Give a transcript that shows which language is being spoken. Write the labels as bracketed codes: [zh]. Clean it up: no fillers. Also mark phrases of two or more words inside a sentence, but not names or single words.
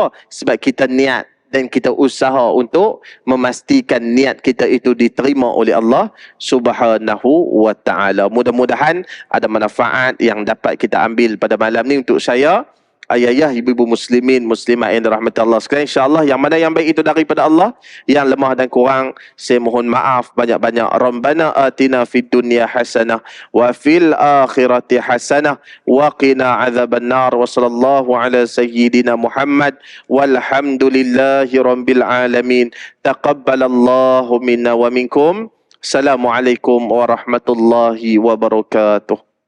[ms] Sebab kita niat dan kita usaha untuk memastikan niat kita itu diterima oleh Allah [ar] سبحانه وتعالى. [ms] Mudah-mudahan ada manfaat yang dapat kita ambil pada malam ni untuk saya, ayah-ayah, ibu-ibu muslimin, muslimat yang dirahmati Allah sekalian. InsyaAllah yang mana yang baik itu daripada Allah, yang lemah dan kurang saya mohon maaf banyak-banyak. [ar] ربنا آتنا في الدنيا حسنة وفي الآخرة حسنة وقنا عذاب النار. وصلى الله على سيدنا محمد والحمد لله رب العالمين. تقبل الله منا ومنكم. السلام عليكم ورحمة الله وبركاته.